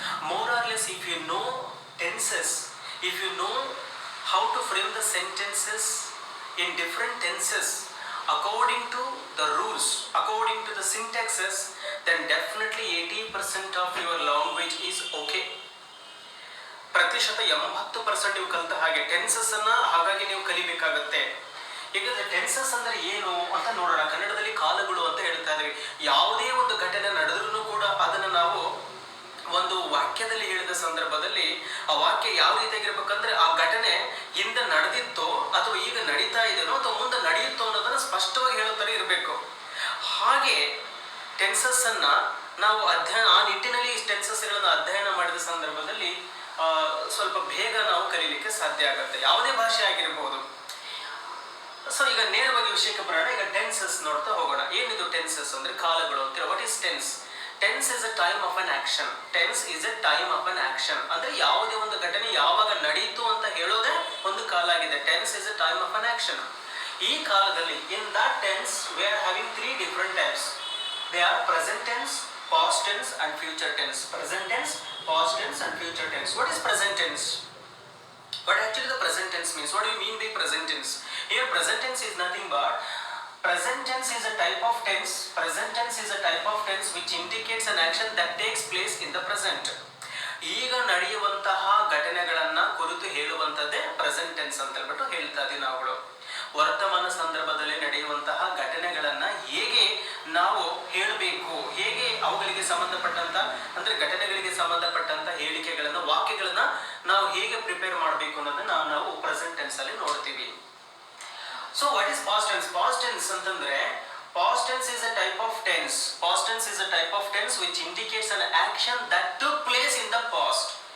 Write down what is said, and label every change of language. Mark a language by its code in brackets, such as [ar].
[en] More or less if you know tenses, if you know how to frame the sentences in different tenses according to the rules, according to the syntaxes, then definitely 80% of your language is okay. [kn] ಪ್ರತಿಶತ 80% ನೀವು ಕಲಿತ ಹಾಗೆ tenses ಅನ್ನ ಹಾಗಾಗಿ ನೀವು ಕಲಿಬೇಕಾಗುತ್ತೆ. ಈಗ tenses ಅಂದ್ರೆ ಏನು ಅಂತ ನೋಡೋಣ. ಕನ್ನಡದಲ್ಲಿ ಕಾಲಗಳು ಅಂತ ಹೇಳ್ತಾ ಇದ್ವಿ. ಯಾವುದೇ ಒಂದು ಘಟನೆ ನಡೆದ್ರೂ ಕೂಡ ಅದನ್ನ ನಾವು ಒಂದು ವಾಕ್ಯದಲ್ಲಿ ಹೇಳಿದ ಸಂದರ್ಭದಲ್ಲಿ ಆ ವಾಕ್ಯ ಯಾವ ರೀತಿಯಾಗಿರ್ಬೇಕಂದ್ರೆ ಆ ಘಟನೆ ಹಿಂದೆ ನಡೆದಿತ್ತೋ ಅಥವಾ ಈಗ ನಡೀತಾ ಇದೆನೋ ಅಥವಾ ಮುಂದೆ ನಡೆಯುತ್ತೋ ಅನ್ನೋದನ್ನ ಸ್ಪಷ್ಟವಾಗಿ ಹೇಳುತ್ತಾರೆ ಇರಬೇಕು. ಹಾಗೆ ಟೆನ್ಸಸ್ ಅನ್ನ ನಾವು ಆ ನಿಟ್ಟಿನಲ್ಲಿ ಟೆನ್ಸಸ್ಗಳನ್ನ ಅಧ್ಯಯನ ಮಾಡಿದ ಸಂದರ್ಭದಲ್ಲಿ ಸ್ವಲ್ಪ ಬೇಗ ನಾವು ಕಲೀಲಿಕ್ಕೆ ಸಾಧ್ಯ ಆಗುತ್ತೆ, ಯಾವುದೇ ಭಾಷೆ ಆಗಿರಬಹುದು. ಸೊ ಈಗ ನೇರವಾಗಿ ವಿಷಯಕ್ಕೆ ಬರೋಣ. ಈಗ ಟೆನ್ಸಸ್ ನೋಡ್ತಾ ಹೋಗೋಣ. ಏನಿದು ಟೆನ್ಸಸ್ ಅಂದ್ರೆ ಕಾಲಗಳು ಅಂತೀರ. [en] What is tense? Tense is a time of an action. Tense is a time of an action [kn] ಅಂದ್ರೆ ಯಾವುದೇ ಒಂದು ಘಟನೆ ಯಾವಾಗ ನಡೀತು ಅಂತ ಹೇಳೋದೇ ಒಂದು ಕಾಲ ಆಗಿದೆ. [en] Tense is a time of an action. [kn] ಈ ಕಾಲದಲ್ಲಿ [en] In that tense we are having 3 different types. They are present tense, past tense and future tense. Present tense, past tense and future tense. What is present tense? What actually the present tense means? What do you mean by present tense? Here present tense is nothing but present tense is a type of tense. Present tense is a type of tense which indicates an action that takes place in the present. [kn] ಈಗ ನಡೆಯುವಂತಹ ಘಟನೆಗಳನ್ನ ಕುರಿತು ಹೇಳುವಂತದ್ದೇ present tense ಅಂತ ಹೇಳ್ಬಿಟ್ಟು ಹೇಳ್ತಾ ಇದೀವಿ ನಾವುಗಳು. ವರ್ತಮಾನ ಸಂದರ್ಭದಲ್ಲಿ ನಡೆಯುವಂತಹ ಘಟನೆಗಳನ್ನ ಹೇಗೆ ನಾವು ಹೇಳಬೇಕು, ಹೇಗೆ ಅವುಗಳಿಗೆ ಸಂಬಂಧಪಟ್ಟಂತ ಅಂದ್ರೆ ಘಟನೆಗಳಿಗೆ ಸಂಬಂಧಪಟ್ಟಂತ ಹೇಳಿಕೆಗಳನ್ನ ವಾಕ್ಯಗಳನ್ನ ನಾವು ಹೇಗೆ ಪ್ರಿಪೇರ್ ಮಾಡಬೇಕು ಅನ್ನೋದನ್ನ ನಾವು ಪ್ರೆಸೆಂಟ್ ಟೆನ್ಸ್ ಅಲ್ಲಿ ನೋಡ್ತೀವಿ. [en] So what is past tense? Past tense ಅಂತಂದ್ರೆ past tense is a type of tense. Past tense is a type of tense which indicates an action that took place in the past.